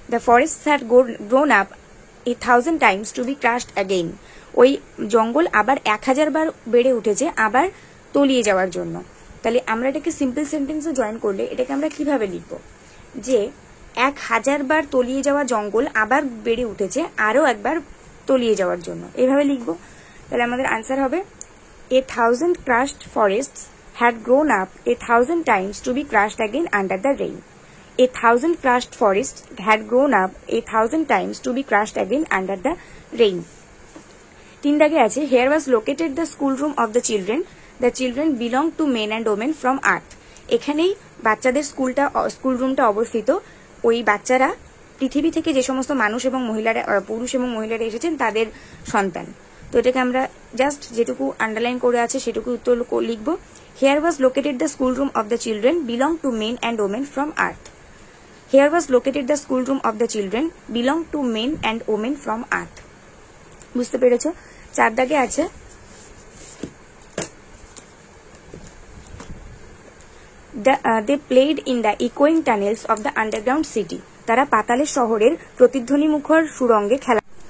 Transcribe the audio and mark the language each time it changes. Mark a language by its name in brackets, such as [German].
[English] the forests had grown up 1000 times to be crushed again, [Bangla] ওই জঙ্গল আবার 1000 বার বেড়ে উঠেছে আবার তলিয়ে যাওয়ার জন্য। তাহলে আমরা এটাকে সিম্পল সেন্টেন্সে জয়েন করলে এটাকে আমরা কিভাবে লিখব? যে 1000 বার তলিয়ে যাওয়া জঙ্গল আবার বেড়ে উঠেছে আরো একবার তলিয়ে যাওয়ার জন্য, এইভাবে লিখব। তাহলে আমাদের আনসার হবে [English] 1000 crushed forests had grown up 1000 times to be crushed again under the rain. 1000 crushed forests had grown up 1000 times to be crushed again under the rain. 3 [Bangla] দাগে আছে [English] here was located the schoolroom of the children. The children belong to men and women from earth. [Bangla] এখানেই বাচ্চাদের school রুমটা অবস্থিত। ওই বাচ্চারা পৃথিবী থেকে যে সমস্ত মানুষ এবং মহিলারা, পুরুষ এবং মহিলারা এসেছেন তাদের সন্তান। তো এটাকে আমরা জাস্ট যেটুকু আন্ডারলাইন করে আছে সেটুকু উত্তর লিখবো। [English] Here was located the schoolroom of the children belong to men and women from earth. Here was located the schoolroom of the children belong to men and women from earth. [Bangla] বুঝতে পেরেছো? 4 দাগে আছে [English] They played in the echoing tunnels of the underground city. [Bangla] তারা পাতালের শহরের প্রতিধ্বনি মুখর সুরঙ্গে খেলা।